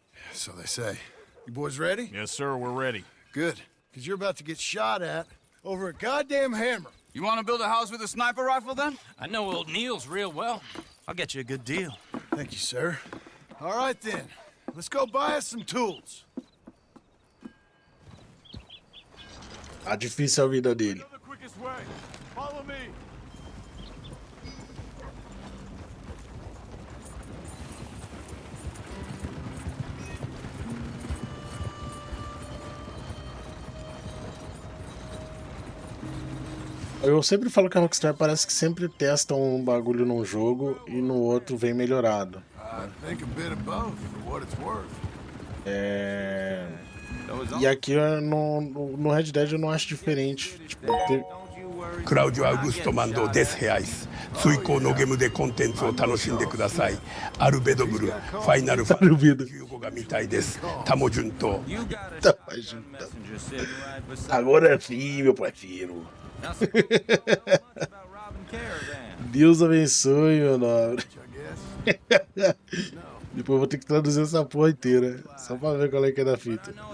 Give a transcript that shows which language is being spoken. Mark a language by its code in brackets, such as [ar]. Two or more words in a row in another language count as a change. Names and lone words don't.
[en] So they say. You boys ready? Yes, sir, we're ready. Good, because you're about to get shot at over a goddamn hammer. You want to build a house with a sniper rifle, then? I know old Neil's real well. I'll get you a good deal. Thank you, sir. All right, then. Let's go buy us some tools. [pt] Tá difícil a vida dele. [en] Follow me. [pt] Eu sempre falo que a Rockstar parece que sempre testa um bagulho num jogo e no outro vem melhorado. E aqui no Red Dead eu não acho diferente. Tipo, Cláudio Augusto mandou 10 reais. [ja] 追加のゲームでコンテンツを楽しんでください。アルベドブル、ファイナルファン15が見たいです。 [pt] Tamo junto. Agora sim, meu parceiro. Deus abençoe, meu nobre. Depois eu vou ter que traduzir essa porra inteira, só pra ver qual é que é da fita.